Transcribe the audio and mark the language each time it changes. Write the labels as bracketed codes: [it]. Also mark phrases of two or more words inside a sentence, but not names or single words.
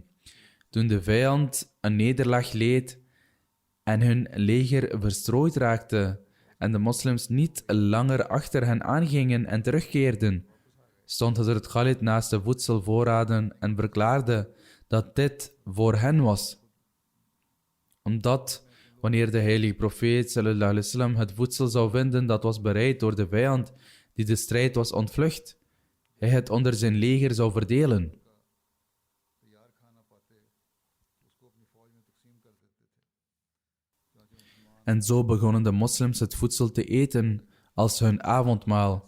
[nl] Toen de vijand een nederlaag leed en hun leger verstrooid raakte en de moslims niet langer achter hen aangingen en terugkeerden, stond Hazrat Khalid naast de voedselvoorraden en verklaarde dat dit voor hen was. Omdat wanneer de heilige profeet [ar] صلى الله عليه وسلم [nl] het voedsel zou vinden dat was bereid door de vijand die de strijd was ontvlucht, hij het onder zijn leger zou verdelen. En zo begonnen de moslims het voedsel te eten als hun avondmaal.